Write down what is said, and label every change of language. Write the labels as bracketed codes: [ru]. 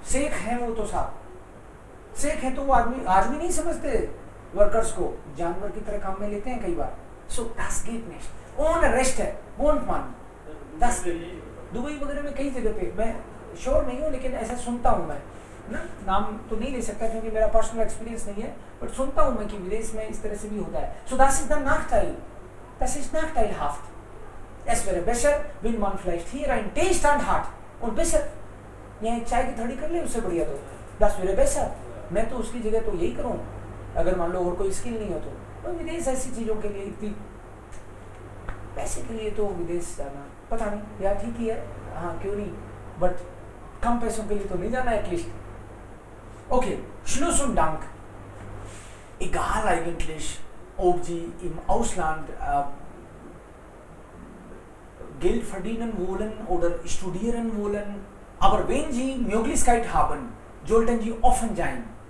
[hi] शेख है वो तो साहब, शेख है तो वो आदमी नहीं समझते वर्कर्स को, जानवर की तरह काम में लेते हैं कई बार। सो [de] das geht nicht, ohne Rechte wohnt man, das [hi] Dubai वगैरह में कई जगह पे, मैं श्योर नहीं हूँ लेकिन ऐसा सुनता हूँ मैं ना, नाम तो नहीं ले सकता क्योंकि मेरा पर्सनल एक्सपीरियंस नहीं है, बट सुनता हूँ मैं कि विदेश में इस तरह से भी होता है। [de] So das ist der Nachteil, das ist nachteilhaft. Es wäre besser, wenn man vielleicht hier ein Teestand hat und besser [hi] यहाँ एक चाय की थड़ी कर ले, उससे बढ़िया तो [de] das wäre besser। [hi] मैं तो उसकी जगह तो यही करूँ अगर मान लो और कोई स्किल नहीं हो तो विदेश ऐसी चीज़ों के लिए, इतनी पैसे के लिए तो विदेश जाना पता नहीं यार ठीक ही है, हाँ क्यों नहीं, बट कम पैसों के लिए तो नहीं जाना at least. [de] Okay, Schluss und Dank. Egal eigentlich, ob Sie im Ausland Geld verdienen wollen oder studieren wollen, aber wenn Sie Möglichkeit haben, sollten Sie offen sein.